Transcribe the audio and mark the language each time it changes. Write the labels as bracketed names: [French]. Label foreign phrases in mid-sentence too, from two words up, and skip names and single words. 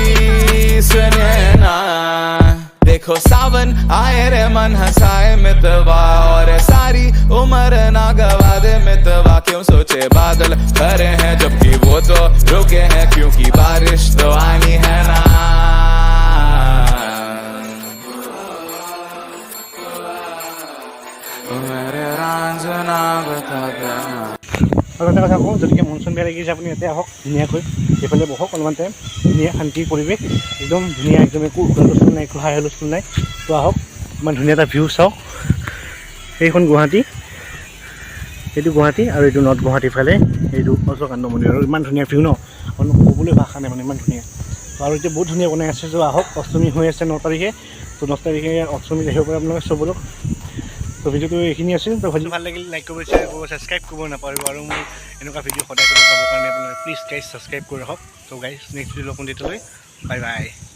[Hindi] सुने ना देखो सावन आए रे मन हंसाए मितवा और सारी उम्र ना गवा दे मितवा क्यों सोचे बादल खरे हैं जबकि वो तो रुके हैं क्योंकि बारिश तो आनी है ना मेरे रांझना बता देना [Assamese] আৰু এটা কথা কওঁ যদিকে মন চন বেয়া লাগিছে আপুনি ইয়াতে আহক ধুনীয়াকৈ এইফালে বহক অলপমান টাইম ধুনীয়া শান্তি পৰিৱেশ একদম ধুনীয়া একদম একো হুলস্থুল নাই একো হাই হুলস্থুল নাই তো আহক ইমান ধুনীয়া এটা ভিউ চাওক এইখন গুৱাহাটী এইটো গুৱাহাটী আৰু এইটো নৰ্থ গুৱাহাটীৰ ফালে এইটো অশ্বকান্ত মন্দিৰ আৰু ইমান ধুনীয়া ভিউ ন কোনো ক'বলৈ ভাষা নাই মানে ইমান ধুনীয়া আৰু এতিয়া বহুত ধুনীয়া বনাই আছে তো আহক অষ্টমী হৈ আছে 9 তাৰিখে তো 10 তাৰিখে অষ্টমী আহিব পাৰে আপোনালোকে চবলোক তো ভিডিঅ'টো এইখিনি আছিল তো ভিডিঅ' ভাল লাগিলে লাইক কৰিব শ্বেয়াৰ কৰিব ছাবস্ক্ৰাইব কৰিব নাপাহৰিব আৰু মোৰ এনেকুৱা ভিডিঅ' সদায় পাবৰ কাৰণে আপোনালোকে [English] please guys [Assamese] ছাবস্ক্ৰাইব কৰি ৰাখক তো গাইজ [English] next video' [Assamese] লগ পাম তেতিয়ালৈ [English] bye bye